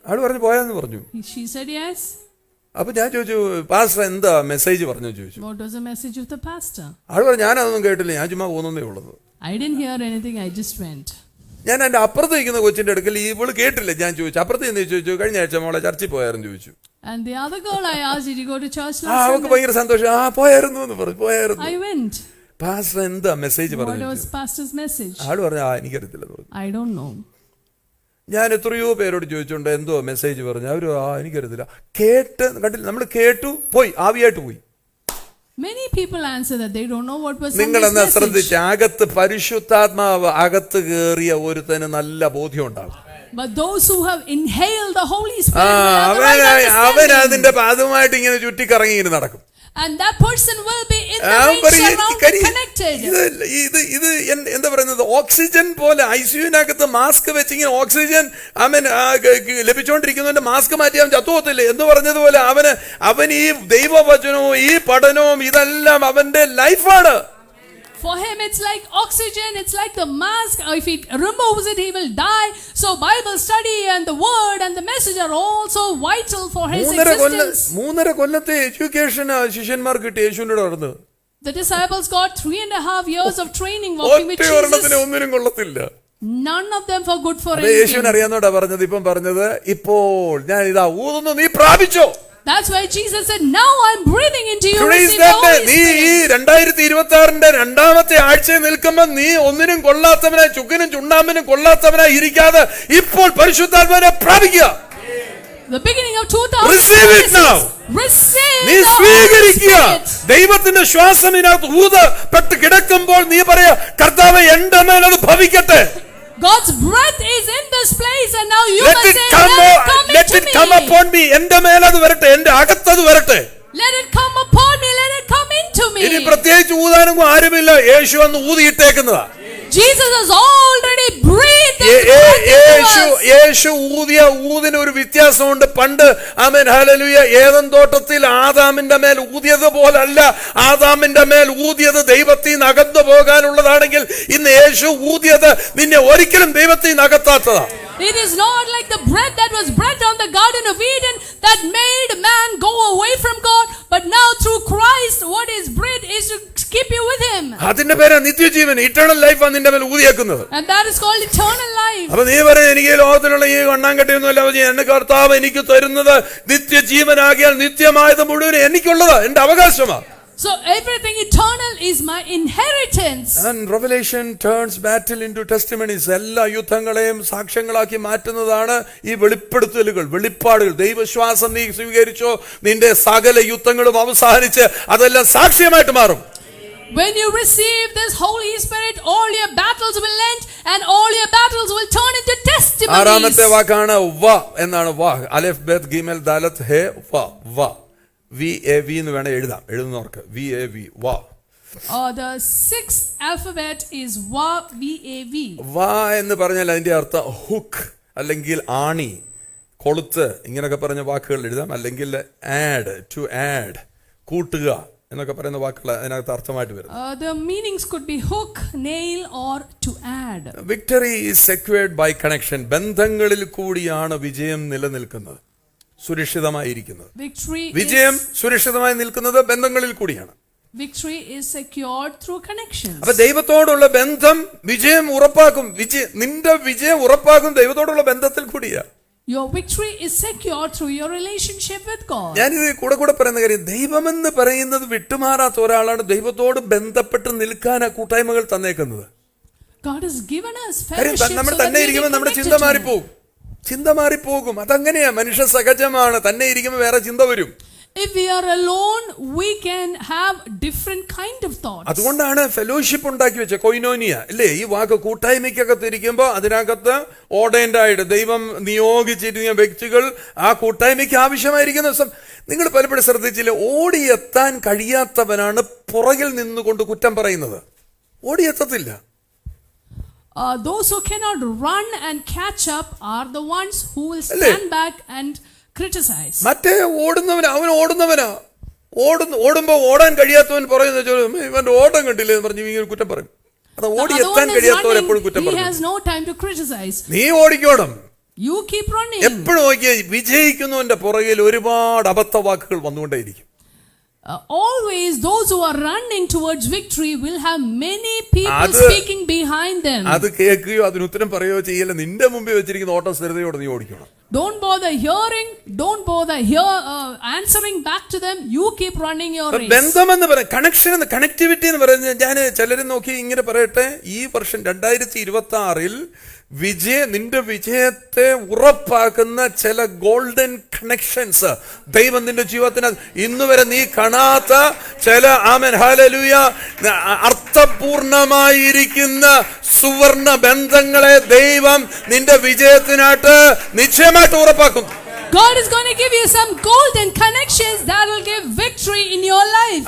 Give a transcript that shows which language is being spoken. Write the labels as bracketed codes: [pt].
[ml] ആള് പറഞ്ഞു പോയാന്ന് പറഞ്ഞു. [en] She said yes. [ml] അപ്പൊ ഞാൻ ചോദിച്ചു പാസ്റ്റർ എന്താ മെസ്സേജ് പറഞ്ഞു ചോദിച്ചു. [en] What was the message of the pastor? [ml] ആള് പറഞ്ഞു ഞാനതൊന്നും കേട്ടില്ല, ഞാൻ ചുമ്മാ പോകുന്നേ ഉള്ളത്. [en] I didn't hear anything, I just went. [ml] ഞാൻ എന്റെ അപ്പുറത്ത് നിൽക്കുന്ന കൊച്ചിന്റെ അടുക്കൽ ഇവള് കേട്ടില്ല. ഞാൻ ചോദിച്ചു അപ്പുറത്ത് നിന്ന് ചോദിച്ചു കഴിഞ്ഞ ആഴ്ച മോളെ ചർച്ചിൽ പോയായിരുന്നു ചോദിച്ചു. [en] And the other girl I asked, did you go to church last [ml] അവൾക്ക് [en] Sunday? [ml] ഭയങ്കര സന്തോഷം. പോയായിരുന്നു എന്ന് പറഞ്ഞു. പോയായിരുന്നു. [en] I went. [ml] പാസ്റ്റർ എന്താ മെസ്സേജ് [en] What [ml] പറഞ്ഞു? [en] was pastor's message? [ml] ആള് പറഞ്ഞു എനിക്കറിയത്തില്ലെന്ന് പറഞ്ഞു. [en] I don't know. [ml] ഞാൻ എത്രയോ പേരോട് ചോദിച്ചോണ്ട് എന്തോ മെസ്സേജ് പറഞ്ഞു. അവര് എനിക്കറിയത്തില്ല. കേട്ട് കണ്ടില്ല, നമ്മൾ കേട്ടു പോയി, ആവിയായിട്ട് പോയി. [en] Many people answer that they don't know what was [ml] നിങ്ങൾ [en] Sunday's [ml] എന്നാ [en] message. [ml] ശ്രദ്ധിച്ച്, അകത്ത് പരിശുദ്ധാത്മാവ് അകത്ത് കയറിയ ഒരുത്തന് നല്ല ബോധ്യം ഉണ്ടാകും. [en] But those who have inhaled the Holy Spirit will have the right [ml] അവൻ [en] understanding. [ml] അതിന്റെ അതുമായിട്ട് ഇങ്ങനെ ചുറ്റിക്കറങ്ങി ഇങ്ങനെ നടക്കും. [en] And that person will be in the range surrounded, connected. [ml] ഇത് എന്താ പറയുന്നത്, ഓക്സിജൻ പോലെ ഐസിയുവിനകത്ത് മാസ്ക് വെച്ച് ഇങ്ങനെ ഓക്സിജൻ ലഭിച്ചുകൊണ്ടിരിക്കുന്നതിന്റെ മാസ്ക് മാറ്റി അവൻ ചത്തുപോകത്തില്ലേ എന്ന് പറഞ്ഞതുപോലെ അവൻ ഈ ദൈവവചനവും ഈ പഠനവും ഇതെല്ലാം അവന്റെ ലൈഫാണ്. [en] For him it's like oxygen, it's like the mask. If he removes it, he will die. So Bible study and the word and the message are also vital for his existence. [ml] 3.5 കൊല്ലത്തെ education ശിഷ്യന്മാർക്ക് കിട്ടി യേശുവിനോട് നടന്ന്. [en] The disciples got 3.5 years of training walking with Jesus. [ml] ഒന്നിനും കൊള്ളത്തില്ല. [en] None of them for good for anything. [ml] യേശുവിന് അറിയാന്നോടാ പറഞ്ഞത്. ഇപ്പം പറഞ്ഞത് ഇപ്പോൾ ഞാൻ ഇതാ ഊതുന്നു, നീ പ്രാപിച്ചോ. [en] That's why Jesus said, now I'm breathing into you. [ml] നീ ഈ 2026 രണ്ടാമത്തെ ആഴ്ചയിൽ നിൽക്കുമ്പോൾ നീ ഒന്നിനും കൊള്ളാത്തവനായി, ചുക്കിനും ചുണ്ണാമ്പിനും കൊള്ളാത്തവനായി ഇരിക്കാതെ ഇപ്പോൾ പരിശുദ്ധാത്മാവിനെ പ്രാപിക്കുക. [en] The beginning of 2026. Receive it now. Receive. [ml] നീ സ്വീകരിക്കുക. ദൈവത്തിന്റെ ശ്വാസം ഇതിനകത്ത് ഊതപ്പെട്ട് കിടക്കുമ്പോൾ നീ പറയാ, കർത്താവേ എന്റെ മേൽ അത് ഭവിക്കട്ടെ. [en] God's breath is in this place, and now you Let must it say, let it come upon me. [ml] എന്റെ മേൽ അത് വരട്ടെ, എന്റെ അകത്തത് വരട്ടെ. [en] Let it come upon me, let it come into me. [ml] ഇനി പ്രത്യേകിച്ച് ഊതാനൊന്നും ആരുമില്ല, യേശു അന്ന് ഊതിയിട്ടേക്കുന്നതാ. [en] Jesus has already breathed His breath into us. [ml] യേശു ഊതിയ ഊതിന് ഒരു വ്യത്യാസമുണ്ട്. പണ്ട് ആമേൻ ഹല്ലേലൂയ ഏദൻ തോട്ടത്തിൽ ആദാമിന്റെ മേൽ ഊതിയത് പോലല്ല. ആദാമിന്റെ മേൽ ഊതിയത് ദൈവത്തിൽ നിന്ന് അകന്നു പോകാനുള്ളതാണെങ്കിൽ ഇന്ന് യേശു ഊതിയത് നിന്നെ ഒരിക്കലും ദൈവത്തിൽ നിന്ന് അകത്താത്തതാണ്. [en] It is not like the breath that was breathed on the Garden of Eden that made man go away from God, but now through Christ what is breathed is to keep you with Him. [ml] അതിന്റെ പേരാ നിത്യജീവൻ, eternal life ആണ് നിന്റെ മേൽ ഊതിയേക്കുന്നത്. [en] And that is called eternal life. [ml] അപ്പൊ നീ പറയും എനിക്ക് ലോകത്തിലുള്ള ഈ കണ്ണാങ്കട്ടിയൊന്നുമല്ല, എന്റെ കർത്താവ് എനിക്ക് തരുന്നത് നിത്യജീവനാകിയാൽ നിത്യമായത് മുഴുവൻ എനിക്കുള്ളതാ, എന്റെ അവകാശമാണ്. [en] So everything eternal is my inheritance. And Revelation turns battle into testimonies. [ml] എല്ലാ യുദ്ധങ്ങളെയും സാക്ഷ്യങ്ങളാക്കി മാറ്റുന്നതാണ് ഈ വെളിപ്പെടുത്തലുകൾ, വെളിപ്പാടുകൾ. ദൈവവിശ്വാസം നീ സ്വീകരിച്ചോ, നിന്റെ സകല യുദ്ധങ്ങളും അവസാനിച്ച് അതെല്ലാം സാക്ഷ്യമായിട്ട് മാറും. [en] When you receive this Holy Spirit, all your battles will end and all your battles will turn into testimonies. [ml] ആറാമത്തെ വാക്കാണ് വ എന്നാണ്. വ അലെഫ് ബേത്ത് ഗിമൽ ദാലത്ത് ഹേ വ വ VAV എന്ന് വേണം എഴുതുന്നവർക്ക്. VAV വ. [en] The sixth alphabet is Va, VAV. [ml] വ എന്ന് പറഞ്ഞാൽ അതിന്റെ അർത്ഥം ഹുക്ക് അല്ലെങ്കിൽ ആണി, കൊളുത്ത്, ഇങ്ങനെയൊക്കെ പറഞ്ഞ വാക്കുകൾ എഴുതാം. അല്ലെങ്കിൽ ആഡ്, ടു ആഡ്, കൂട്ടുക എന്നൊക്കെ പറയുന്ന വാക്കുകൾ അതിനകത്ത് അർത്ഥമായിട്ട് വരും. [en] The meanings could be hook, nail or to add. Victory is secured by connection. [ml] ബന്ധങ്ങളിൽ കൂടിയാണ് വിജയം നിലനിൽക്കുന്നത്, സുരക്ഷിതമായിരിക്കുന്നത്. വിജയം സുരക്ഷിതമായി നിൽക്കുന്നത് ബന്ധങ്ങളിൽ കൂടിയാണ്. [en] Victory is secured through connections. [ml] അപ്പൊ ദൈവത്തോടുള്ള ബന്ധം വിജയം ഉറപ്പാക്കും. നിന്റെ വിജയം ഉറപ്പാക്കും ദൈവത്തോടുള്ള ബന്ധത്തിൽ കൂടിയാ. [en] Your victory is secured through your relationship with God. [ml] ഞാനിത് കൂടെ പറയുന്ന കാര്യം, ദൈവമെന്ന് പറയുന്നത് വിട്ടുമാറാത്ത ഒരാളാണ്. ദൈവത്തോട് ബന്ധപ്പെട്ട് നിൽക്കാൻ ആ കൂട്ടായ്മകൾ തന്നേക്കുന്നത്. [en] God has given us fellowship. [ml] നമ്മൾ തന്നെ ഇരിക്കുമ്പോൾ നമ്മുടെ ചിന്ത മാറിപ്പോകും. അതങ്ങനെയാ, മനുഷ്യ സഹജമാണ്. തന്നെ ഇരിക്കുമ്പോൾ വേറെ ചിന്ത വരും. [en] If we are alone, we can have different kind of thoughts. [ml] അതുകൊണ്ടാണ് ഫെലോഷിപ്പ് ഉണ്ടാക്കി വെച്ച കൊയിനോനിയ അല്ലേ. ഈ വാക്ക് കൂട്ടായ്മയ്ക്കകത്ത് ഇരിക്കുമ്പോൾ അതിനകത്ത് ഓർഡൈൻഡ് ആയിട്ട് ദൈവം നിയോഗിച്ചിരിക്കുന്ന വ്യക്തികൾ ആ കൂട്ടായ്മയ്ക്ക് ആവശ്യമായിരിക്കുന്ന ദിവസം. നിങ്ങൾ പലപ്പോഴും ശ്രദ്ധിച്ചില്ലേ, ഓടിയെത്താൻ കഴിയാത്തവനാണ് പുറകിൽ നിന്നുകൊണ്ട് കുറ്റം പറയുന്നത്. ഓടിയെത്തത്തില്ല. [en] Those who cannot run and catch up are the ones who will stand back and criticize. [ml] മറ്റേ അവൻ ഓടുന്നവനാ. ഓടുമ്പോ ഓടാൻ കഴിയാത്തവൻ പറയുന്നത് ഇവന്റെ ഓട്ടം കണ്ടില്ലേ എന്ന് പറഞ്ഞ് ഇങ്ങനെ കുറ്റം പറയും. അത് ഓടിയെത്താൻ കഴിയാത്തവൻ എപ്പോഴും കുറ്റം പറയും. [en] He has no time to criticize. [ml] നീ ഓടിക്കോണം. [en] You keep running. [ml] എപ്പോഴും നോക്കിയാ വിജയിക്കുന്നവന്റെ പുറകിൽ ഒരുപാട് അബദ്ധ വാക്കുകൾ വന്നുകൊണ്ടേയിരിക്കും. [en] Always those who are running towards victory will have many people speaking behind them. [ml] അത് കേൾക്കുകയോ അതിന് ഉത്തരം പറയുകയോ ചെയ്യല്ല. നിന്റെ മുമ്പിൽ വെച്ചിരിക്കുന്ന ഓട്ടം സ്ഥിരതയോടെ നീ ഓടിക്കണം. [en] Don't bother hearing, don't bother answering back to them. You keep running your race. [ml] ബന്ധം എന്ന് പറയാം, കണക്ഷൻ എന്ന്, കണക്ടിവിറ്റി എന്ന് പറയുന്നത്. ഞാൻ ചിലരും നോക്കി ഇങ്ങനെ പറയട്ടെ, ഈ വർഷം 2026 നിന്റെ വിജയത്തെ ഉറപ്പാക്കുന്ന ചില ഗോൾഡൻ കണക്ഷൻസ് ദൈവം നിന്റെ ജീവിതത്തിന് ഇന്നുവരെ നീ കാണാത്ത ചില ആമേൻ ഹല്ലേലൂയ അർത്ഥപൂർണമായിരിക്കുന്ന സുവർണ ബന്ധങ്ങളെ ദൈവം നിന്റെ വിജയത്തിനായിട്ട് നിശ്ചയമായിട്ട് ഉറപ്പാക്കും. [en] God is going to give you some golden connections that will give victory in your life.